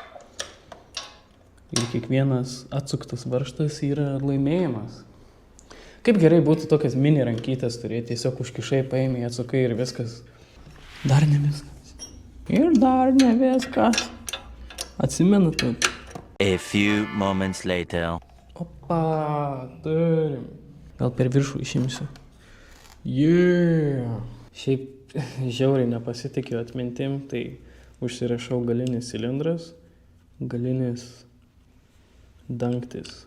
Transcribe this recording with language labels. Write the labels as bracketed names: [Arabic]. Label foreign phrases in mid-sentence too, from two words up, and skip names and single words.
[Lithuanian] Ir kiekvienas atsuktas varžtas yra laimėjimas. Kaip gerai būtų tokias mini rankytės turėti, tiesiog užkišai, paėmė, atsukai ir viskas. Dar ne viskas. Ir dar ne viskas. Atsimenat? [English] A few moments later. [Lithuanian] Opa, turim. Gal per viršų išimsiu. Yeah. Šiaip žiauriai nepasitikiu atmintim, tai užsirašau galinis cilindras, galinis dangtis.